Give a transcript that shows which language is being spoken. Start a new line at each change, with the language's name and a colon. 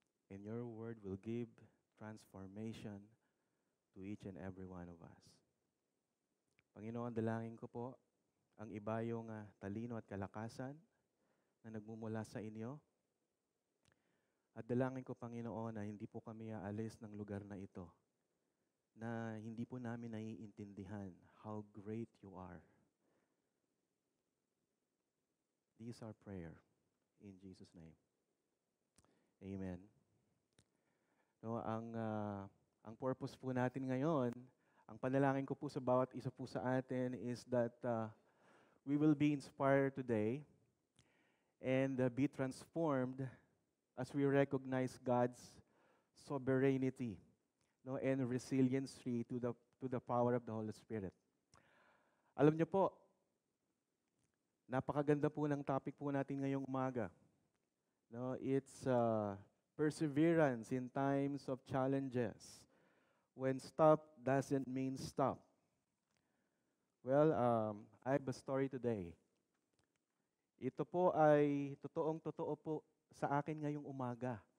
English: And your word will give transformation to each and every one of us.
Filipino: Panginoon, dalangin ko po ang iba yung talino at kalakasan na nagmumula sa inyo. At dalangin ko, Panginoon, na hindi po kami aalis ng lugar na ito, na hindi po namin naiintindihan
English: how great you are. This is our prayer in Jesus' name.
Filipino: Amen. No, ang purpose po natin ngayon, ang panalangin ko po sa bawat isa po sa atin
English: is that we will be inspired today and be transformed as we recognize God's sovereignty, no, and resiliency to the power of the Holy Spirit.
Filipino: Alam niyo po, napakaganda po ng topic po natin ngayong umaga.
English: No, it's perseverance in times of challenges, when stop doesn't mean stop. Well, I have a story today.
Filipino: Ito po ay totoo po sa akin ngayong umaga.